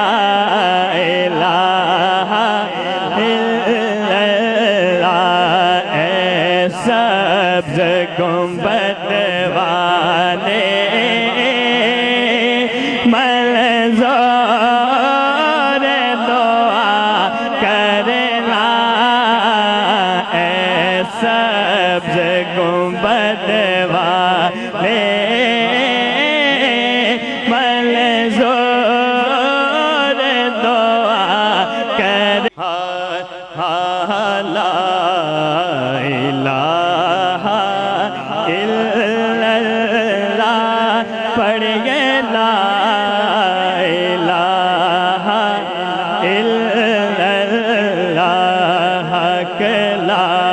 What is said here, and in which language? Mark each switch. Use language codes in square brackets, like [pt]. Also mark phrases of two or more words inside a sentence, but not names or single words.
[ar] إله إلا الله [ur] اے سبز گنبد والے منظور دعا کرنا سبز گنبد والے منظور دعا کر لا [ar] إله إلا الله पढ़िए لا إله إلا الله के ला